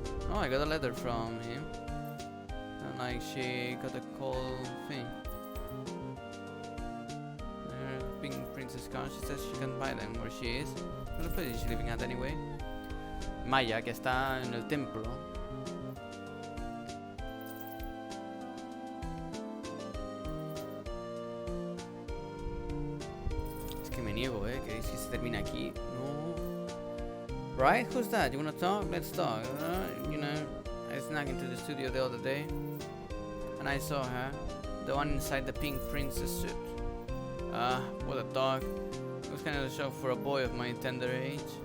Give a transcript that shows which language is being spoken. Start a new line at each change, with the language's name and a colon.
English: Oh, I got a letter from him. And like she got a call thing. Her pink princess card, she says she can buy them where she is. What's the place is she living at anyway?
Spanish: Maya, que está en el templo. Es que me niego, que si se termina aquí.
English: No. Right? Who's that? You wanna talk? Let's talk. You know, I snuck into the studio the other day and I saw her, the one inside the pink princess suit. What a dog. It was kind of a show for a boy of my tender age.